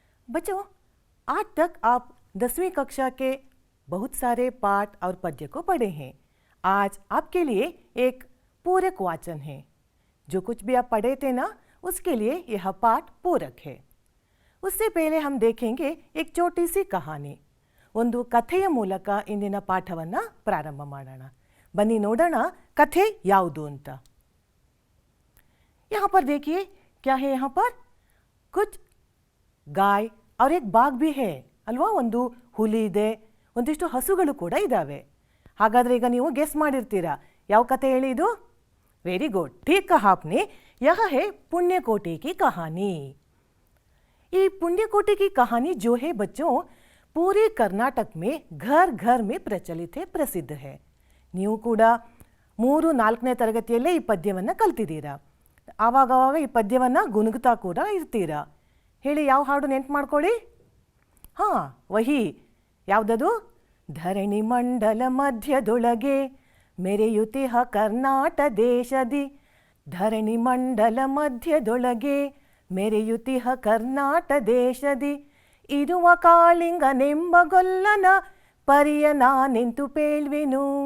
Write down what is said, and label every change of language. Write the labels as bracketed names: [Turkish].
[Hindi] बच्चों, आज तक आप 10वीं कक्षा के बहुत सारे पाठ और पद्य को पढ़े हैं। आज आपके लिए एक पूरक वाचन है। जो कुछ भी आप पढ़े थे ना, उसके लिए यह पाठ पूरक है। उससे पहले हम देखेंगे एक छोटी सी कहानी। [Kannada] ಒಂದು ಕಥೆಯ ಮೂಲಕ ಇಂದಿನ ಪಾಠವನ್ನು ಪ್ರಾರಂಭ ಮಾಡೋಣ। ಬನ್ನಿ ನೋಡೋಣ ಕಥೆ ಯಾವುದು ಅಂತ। [Hindi] यहाँ पर देखिए क्या है, यहाँ पर कुछ गाय और एक बाघ भी है ಅಲ್ವಾ। [Kannada] ಒಂದು ಹುಲಿ ಇದೆ, ಒಂದಿಷ್ಟು ಹಸುಗಳು ಕೂಡ ಇದ್ದಾವೆ। ಹಾಗಾದರೆ ಈಗ ನೀವು ಗೆಸ್ ಮಾಡಿರ್ತೀರಾ ಯಾವ ಕಥೆ ಹೇಳಿ ಇದು? [Hindi] ವೆರಿ गुड, ठीक कहा आपने। यह है पुण्यकोटि की कहानी। ये पुण्यकोटि की कहानी जो है बच्चों, पूरे कर्नाटक में घर घर में प्रचलित है, प्रसिद्ध है। [Kannada] ನೀವು ಕೂಡ 3-4ನೇ ತರಗತಿಯಲ್ಲೇ ಈ ಪದ್ಯವನ್ನು ಕಲ್ತಿದ್ದೀರಾ। ಆವಾಗವಾಗ ಈ ಪದ್ಯವನ್ನು ಗುನುಗುತ್ತಾ ಕೂಡ ಇರ್ತೀರಾ। ಹೇಳಿ, ಯಾವ ಹಾಡು ನೆನ್ಪು ಮಾಡ್ಕೊಳ್ಳಿ? ಹಾಂ, ವಹಿ ಯಾವುದದು? ಧರಣಿ ಮಂಡಲ ಮಧ್ಯದೊಳಗೆ ಮೆರೆಯುತಿಹ ಕರ್ನಾಟ ದೇಶದಿ, ಧರಣಿ ಮಂಡಲ ಮಧ್ಯದೊಳಗೆ ಮೆರೆಯುತಿಹ ಕರ್ನಾಟ ದೇಶದಿ, ಇರುವ ಕಾಳಿಂಗನೆಂಬ ಗೊಲ್ಲನ ಪರಿಯ ನಾನೆಂತು ಪೇಳ್ವೆನು.